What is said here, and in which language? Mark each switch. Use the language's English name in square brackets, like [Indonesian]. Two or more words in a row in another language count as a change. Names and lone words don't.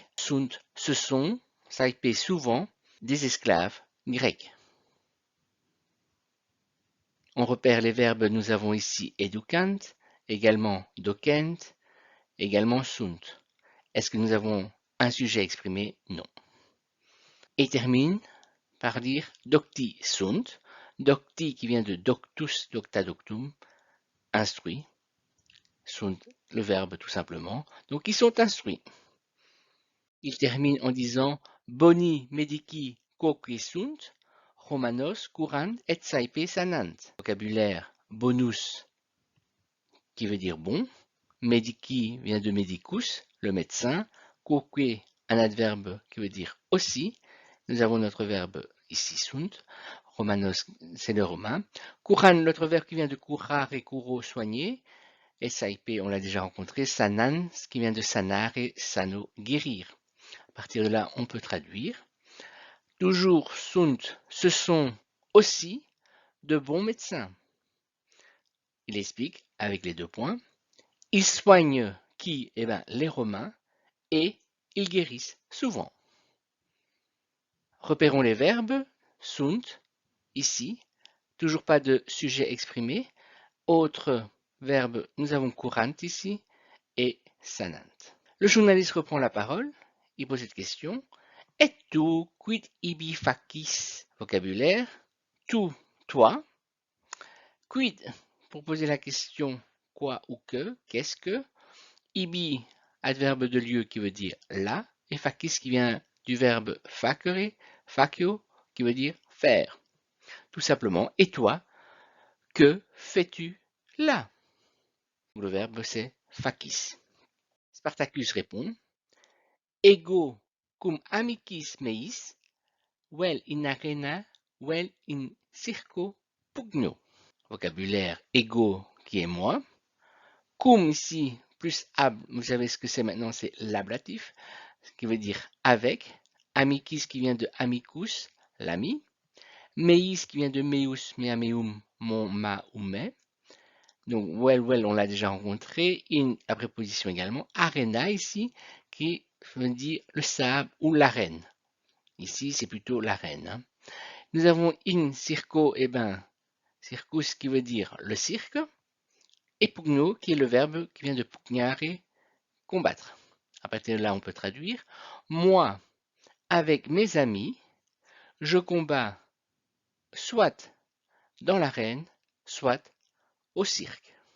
[French] Sunt, ce sont, saipé souvent, des esclaves grecs. On repère les verbes, nous avons ici educant, également docent, également sunt. Est-ce que nous avons un sujet exprimé? Non. Et termine par dire [Latin] docti sunt, [French] docti qui vient de [Latin] doctus, docta doctum, [French] instruit, sunt le verbe tout simplement, donc ils sont instruits. Il termine en disant [Latin] boni medici quoque sunt, romanos curant et saepe sanant. [French] Vocabulaire bonus qui veut dire bon, medici vient de medicus, le médecin, quoque un adverbe qui veut dire aussi. Nous avons notre verbe ici sunt, romanos c'est le romain, curan notre verbe qui vient de [Latin] curar et curo [French] soigner, et saepe on l'a déjà rencontré, sanan ce qui vient de [Latin] sanare, sano [French] guérir. À partir de là on peut traduire. Toujours sunt, ce sont aussi de bons médecins. Il explique avec les deux points. Ils soignent qui? Eh bien, les Romains, et ils guérissent souvent. Repérons les verbes. Sunt, ici, toujours pas de sujet exprimé. Autre verbe, nous avons courant ici, et sanant. Le journaliste reprend la parole. Il pose cette question. [Latin] Et tu, quid ibi facis? [French] Vocabulaire. Tu, toi. Quid, pour poser la question quoi ou que, qu'est-ce que. Ibi, adverbe de lieu qui veut dire là, et facis qui vient du verbe [Latin] facere, facio, [French] qui veut dire faire. Tout simplement, et toi, que fais-tu là? Le verbe c'est facis. Spartacus répond, [Latin] ego cum amicis meis, vel in arena, vel in circo pugno. [French] Vocabulaire ego qui est moi, cum ici plus ab, vous savez ce que c'est maintenant, c'est l'ablatif, ce qui veut dire avec. Amicis qui vient de amicus, l'ami. Meis qui vient de [Latin] meus, mea meum, [French] mon, ma ou mes. Donc well, on l'a déjà rencontré. In, la préposition également. Arena ici, qui veut dire le sable ou l'arène. Ici, c'est plutôt l'arène. Hein. Nous avons [Latin] in circo, [French] et ben, circus qui veut dire le cirque. Et pugno qui est le verbe qui vient de pugnare, combattre. À partir de là, on peut traduire. Moi, avec mes amis, je combats soit dans l'arène, soit au cirque.